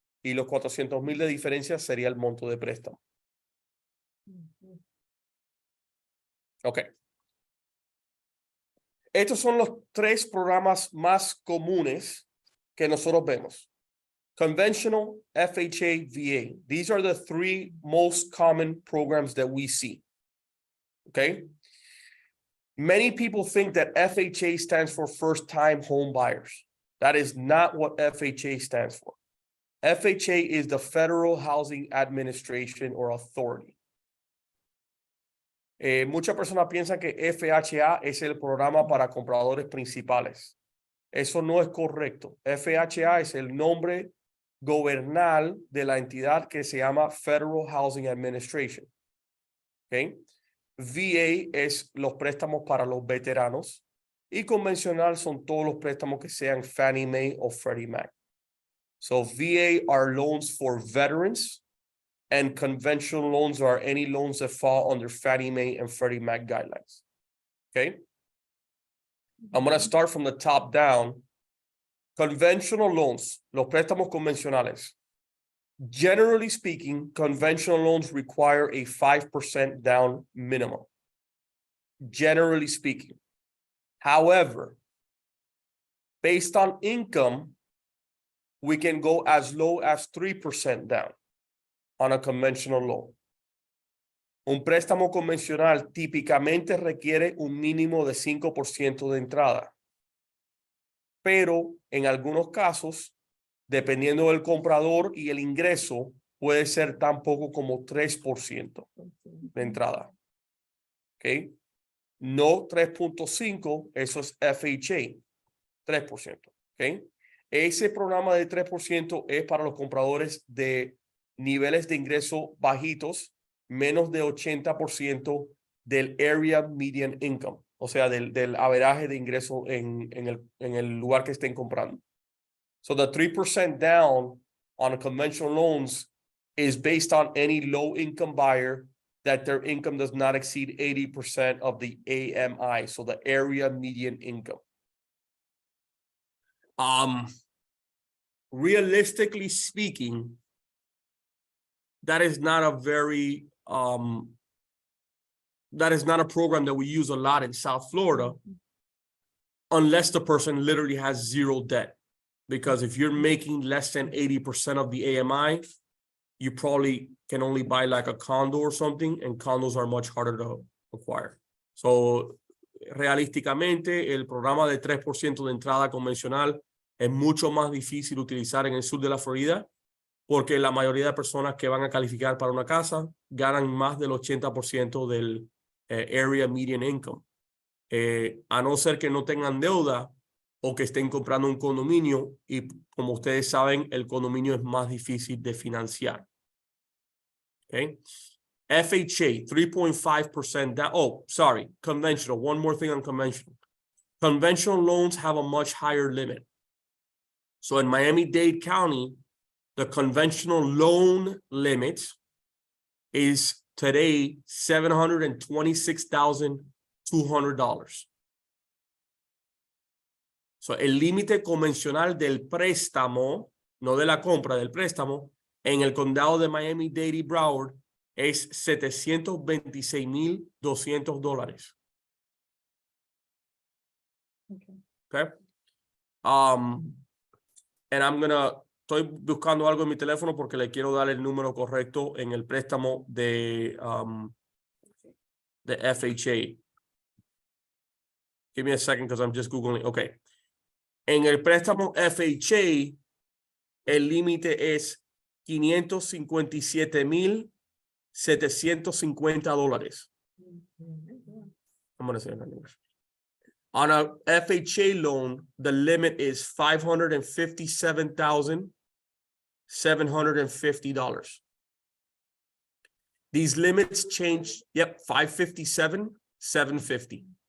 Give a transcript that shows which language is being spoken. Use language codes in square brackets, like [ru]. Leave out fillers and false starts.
[es] Y los $400,000 de diferencia sería el monto de préstamo. Ok. Estos son los 3 programas más comunes que nosotros vemos. [en] Conventional, FHA, VA. These are the 3 most common programs that we see. Okay. Many people think that FHA stands for first-time home buyers. That is not what FHA stands for. FHA is the Federal Housing Administration or Authority. [es] Muchas personas piensan que FHA es el programa para compradores principales. Eso no es correcto. FHA es el nombre gobernal de la entidad que se llama Federal Housing Administration. ¿Okay? VA es los préstamos para los veteranos y convencional son todos los préstamos que sean Fannie Mae o Freddie Mac. [en] So VA are loans for veterans and conventional loans are any loans that fall under Fannie Mae and Freddie Mac guidelines. Okay? I'm going to start from the top down. Conventional loans, [es] los préstamos convencionales. [en] Generally speaking, conventional loans require a 5% down minimum. Generally speaking. However, based on income, we can go as low as 3% down on a conventional loan. [es] Un préstamo convencional típicamente requiere un mínimo de 5% de entrada. Pero en algunos casos, dependiendo del comprador y el ingreso, puede ser tan poco como 3% de entrada. ¿Ok? No 3.5, eso es FHA, 3%. ¿Ok? Ese programa de 3% es para los compradores de niveles de ingreso bajitos, menos de 80% del Area Median Income, o sea, del averaje de ingreso en el lugar que estén comprando. [en] So the 3% down on conventional loans is based on any low-income buyer that their income does not exceed 80% of the AMI, so the area median income. Realistically speaking, that is not a very that is not a program that we use a lot in South Florida, unless the person literally has zero debt. Because if you're making less than 80% of the AMI, you probably can only buy like a condo or something, and condos are much harder to acquire. [es] So, realísticamente, el programa de 3% de entrada convencional es mucho más difícil utilizar en el sur de la Florida, porque la mayoría de personas que van a calificar para una casa ganan más del 80% del area median income. A no ser que no tengan deuda o que estén comprando un condominio, y como ustedes saben, el condominio es más difícil de financiar. [en] Okay. FHA, 3.5% down. Oh, sorry, conventional. One more thing on conventional. Conventional loans have a much higher limit. So in Miami-Dade County, the conventional loan limit is today $726,200. [es] So, el límite convencional del préstamo, no de la compra, del préstamo, en el condado de Miami-Dade y Broward es $726,200. Okay. And estoy buscando algo en mi teléfono porque le quiero dar el número correcto en el préstamo de FHA. [en] Give me a second because I'm just Googling. Okay. [es] En el préstamo FHA, el límite es $557,750. [en] I'm going to say it in English. On a FHA loan, the limit is $557,750. These limits change. Yep, $557,750.